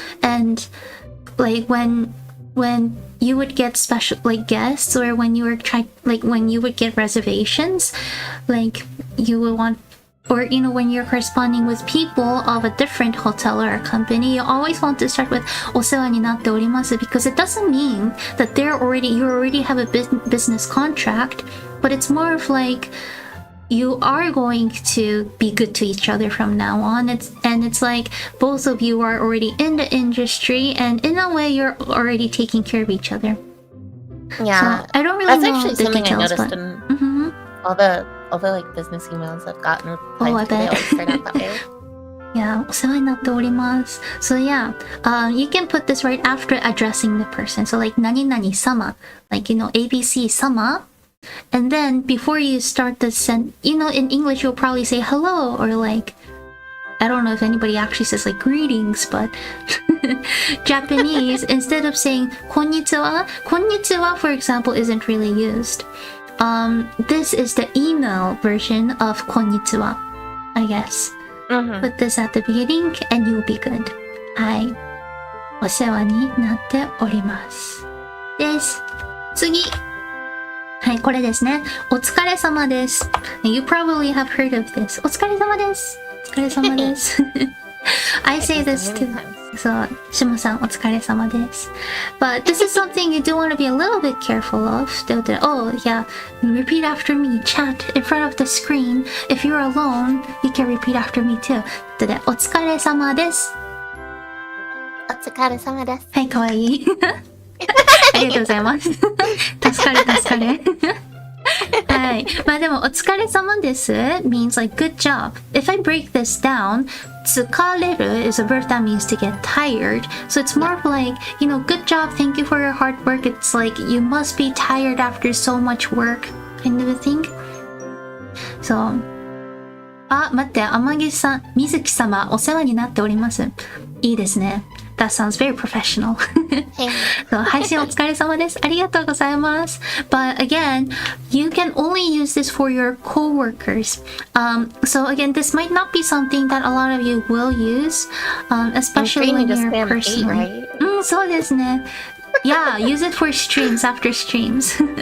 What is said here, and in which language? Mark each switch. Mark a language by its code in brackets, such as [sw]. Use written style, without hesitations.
[en] And like when you would get special like guests or when you were when you would get reservations, like you would want, or when you're corresponding with people of a different hotel or a company, you always want to start with [ja] お世話になっております [en] because it doesn't mean that you already have a business contract, but it's more of like you are going to be good to each other from now on. It's like both of you are already in the industry, and in a way you're already taking care of each other. Yeah, so I don't really know actually the something details, I noticed in all the like business emails I've gotten replied to. They always start out that way. [ja] Yeah, お世話になっております. [en] So yeah, you can put this right after addressing the person. So like 何々様, like ABC 様. And then before you start the in English you'll probably say hello, or like, I don't know if anybody actually says like greetings, but Japanese, instead of saying こんにちは, こんにちは, for example, isn't really used. This is the email version of こんにちは, I guess. Put this at the beginning and you'll be good. [ja] はい。お世話になっております。です。次。はい、これですね。お疲れ様です。 [en] You probably have heard of this. [ja] お疲れ様です。お疲れ様です。 [en] I say this too. [ja] そう、しもさんお疲れ様です。 [en] But this is something you do want to be a little bit careful of. Oh, yeah, repeat after me, chat in front of the screen. If you're alone, you can repeat after me too. [ja] お疲れ様です。お疲れ様です。はい、かわいい。ありがとうございます。助かる。はい。まあでも、お疲れ様です [en] means like good job. If I break this down, 疲れる is a verb that means to get tired. So it's more of like, good job, thank you for your hard work. It's like you must be tired after so much work kind of a thing. [ja] So, 待って、天城さん、水木様、お世話になっております。いいですね。 [en] That sounds very professional. [ja] So, 配信お疲れ様です。ありがとうございます。 [en] But again, you can only use this for your coworkers. So again, this might not be something that a lot of you will use, especially when you're personally. [ja] そうですね。 [en] Yeah, use it for streams after streams.